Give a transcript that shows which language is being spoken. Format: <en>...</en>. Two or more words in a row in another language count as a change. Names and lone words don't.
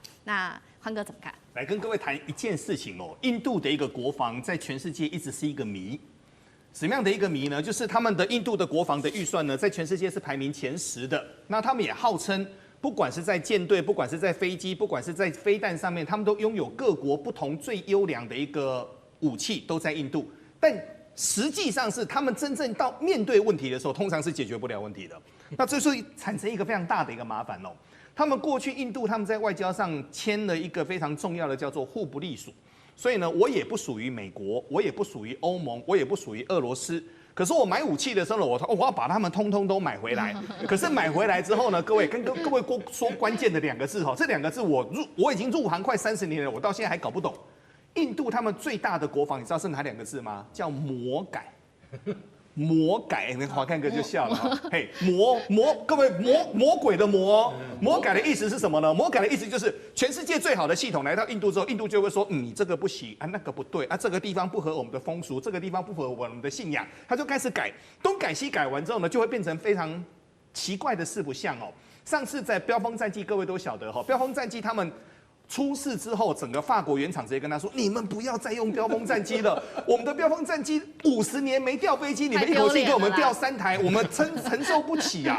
<zh>那寬哥怎麼看？來跟各位談一件事情哦，印度的一個國防在全世界一直是一個謎。什麼樣的一個謎呢？就是他們的印度的國防的預算呢，在全世界是排名前10的。那他們也號稱，不管是在艦隊，不管是在飛機，不管是在飛彈上面，他們都擁有各國不同最優良的一個武器，都在印度。但實際上是他們真正到面對問題的時候，通常是解決不了問題的。那這就產生一個非常大的一個麻煩哦。他們過去印度他們在外交上簽了一個非常重要的叫做互不隸屬，所以呢，我也不屬於美國，我也不屬於歐盟，我也不屬於俄羅斯。可是我買武器的時候呢，我要把他們通通都買回來。可是買回來之後呢，各位跟各位說關鍵的2個字哈，這2個字我已經入行快30年了，我到現在還搞不懂。印度他們最大的國防，你知道是哪2個字嗎？叫魔改。魔改，那華淦哥就笑了哈。嘿，各位魔鬼的魔，魔改的意思是什麼呢？魔改的意思就是全世界最好的系統來到印度之後，印度就會說，你這個不行啊，那個不對啊，這個地方不合我們的風俗，這個地方不合我們的信仰，他就開始改，東改西改完之後呢，就會變成非常奇怪的四不像哦。上次在飆風戰機，各位都曉得哈，飆風戰機他們出事之後，整個法國原廠直接跟他說：“你們不要再用飆風戰機了，我們的飆風戰機50年沒掉飛機，你們一口氣給我們掉3台，我們承受不起啊！”</zh>